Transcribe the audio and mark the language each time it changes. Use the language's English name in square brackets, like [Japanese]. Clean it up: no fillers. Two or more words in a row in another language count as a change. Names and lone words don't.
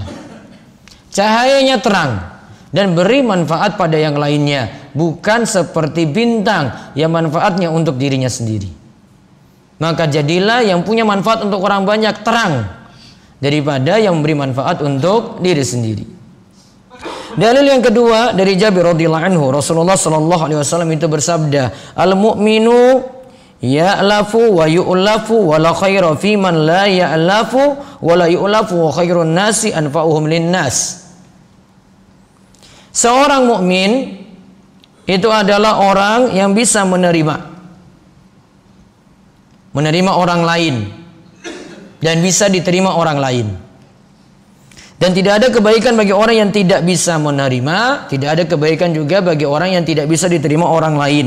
[Indonesian] Cahayanya terang dan beri manfaat pada yang lainnya, bukan seperti bintang yang manfaatnya untuk dirinya sendiri. Maka jadilah yang punya manfaat untuk orang banyak, terang, daripada yang memberi manfaat untuk diri sendiri. Dalil yang kedua dari Jabir [Arabic] رضي الله عنه, [Indonesian] Rasulullah [Arabic] صلى الله عليه وسلم [Indonesian] itu bersabda, [Arabic] "المؤمن يألف ويؤلف ولا خير في من لا يألف ولا يؤلف وخير الناس أنفعهم للناس." [Indonesian] Seorang mukmin itu adalah orang yang bisa menerima orang lain dan bisa diterima orang lain. Dan tidak ada kebaikan bagi orang yang tidak bisa menerima, tidak ada kebaikan juga bagi orang yang tidak bisa diterima orang lain.